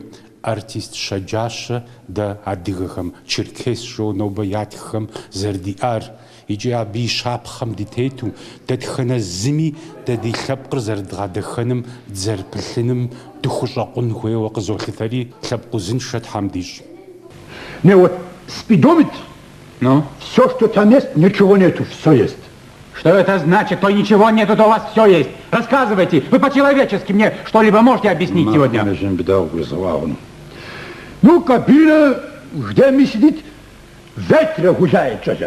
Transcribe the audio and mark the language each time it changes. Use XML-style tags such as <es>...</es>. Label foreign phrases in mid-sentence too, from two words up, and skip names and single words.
<kbd>Артист щэджащэ дэ адыгэхэм, черкесшэу нобэ ятххэм зэрыдиӏар. Иджы абы и щапхъэм дитету, дэтхэнэ зыми дэ ди лъэпкъыр зэрыдгъэдэхэным, дызэрыпылъыным дыхущӏэкъун хуейуэ къызолъытэри лъэпкъ узыншэ Тхьэм дищӏ.</kbd> <ru>Не, вот спидометр. Ну? Все, что там есть, ничего нету, все есть. Что это значит? То ничего нету, то у вас все есть. Рассказывайте. Вы по-человечески мне что-либо можете объяснить сегодня? Ну, кабина, где мы сидит, ветер гуляет что-то.</ru>